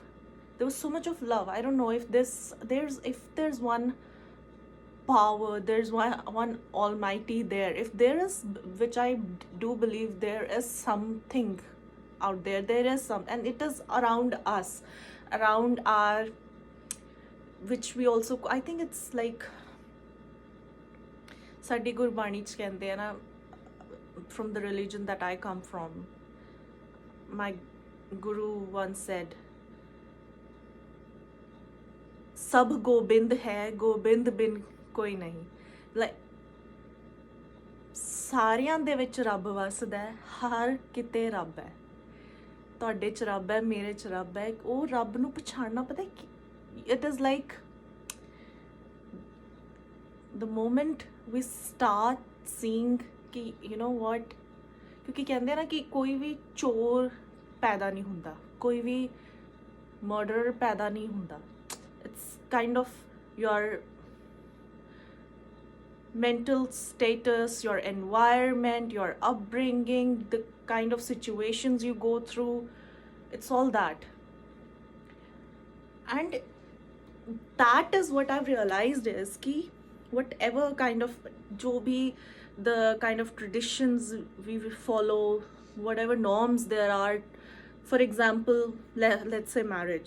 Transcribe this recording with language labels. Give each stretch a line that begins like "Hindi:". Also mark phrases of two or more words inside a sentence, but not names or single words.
English: There was so much of love. I don't know if there's one power, there's one almighty there. If there is, which I do believe there is something out there. There is some, and it is around us, around our, which we also, I think it's like
Punjabi: ਸਾਡੀ ਗੁਰਬਾਣੀ ਚ ਕਹਿੰਦੇ ਆ ਨਾ,
English: from the religion that I come from, my guru once said,
Punjabi: ਸਭ ਗੋਬਿੰਦ ਹੈ, ਗੋਬਿੰਦ ਬਿਨ ਕੋਈ ਨਹੀਂ. like ਸਾਰਿਆਂ ਦੇ ਵਿੱਚ ਰੱਬ ਵਸਦਾ ਹੈ, ਹਰ ਕਿਤੇ ਰੱਬ ਹੈ. ਤੁਹਾਡੇ ਚ ਰੱਬ ਹੈ, ਮੇਰੇ ਚ ਰੱਬ ਹੈ. ਉਹ ਰੱਬ ਨੂੰ ਪਛਾਣਨਾ, ਪਤਾ
English: it is like the moment we start seeing
Punjabi: ਕਿ
English: you know what,
Punjabi: ਕਿਉਂਕਿ ਕਹਿੰਦੇ ਆ ਨਾ ਕਿ ਕੋਈ ਵੀ ਚੋਰ ਪੈਦਾ ਨਹੀਂ ਹੁੰਦਾ, ਕੋਈ ਵੀ ਮਰਡਰਰ ਪੈਦਾ ਨਹੀਂ ਹੁੰਦਾ.
English: It's kind of your mental status, your environment, your upbringing, the kind of situations you go through. It's all that. And that is what I've realized is ki whatever kind of
Hindi: जो भी
English: the kind of traditions we follow, whatever norms there are, for example, let's say marriage.